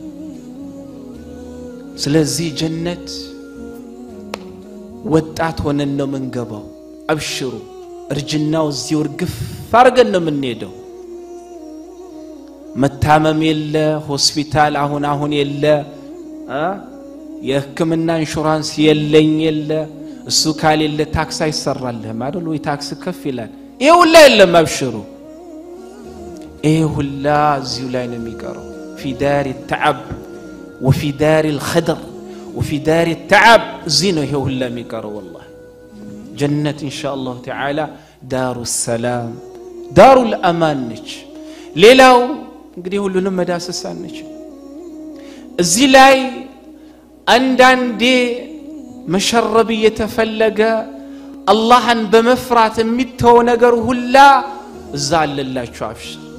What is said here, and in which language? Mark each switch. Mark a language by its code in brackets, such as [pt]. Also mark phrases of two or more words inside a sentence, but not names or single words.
[am] ስለዚህ ጀነት ወጣት ሆነን ነው መንገባው አብሽሩ እርጅናው እዚህ ወርግፍ አርገን ነው የምንሄደው መታመም የለ ሆስፒታል አሁን የለ የህክምና ኢንሹራንስ የለኝ የለ እሱ ካሌለ ታክስ አይሰራልህም አይደል ወይ ታክስ ከፍ ይላል ይሄ ሁላ የለም አብሽሩ ይሄ ሁላ እዚሁ ላይ ነው የሚቀረው [ar] في دار التعب وفي دار الخدر وفي دار التعب زينه هي [am] ሁላ የሚቀረው [ar] والله جنة ان شاء الله تعالى دار السلام دار الامان [am] ነች ሌላው እንግዲህ ሁሉንም መዳሰሳን ነች እዚህ ላይ አንዳንዴ መሸረብ የተፈለገ አላህን በመፍራት የሚተው ነገር ሁላ እዛለላችሁ አብሽር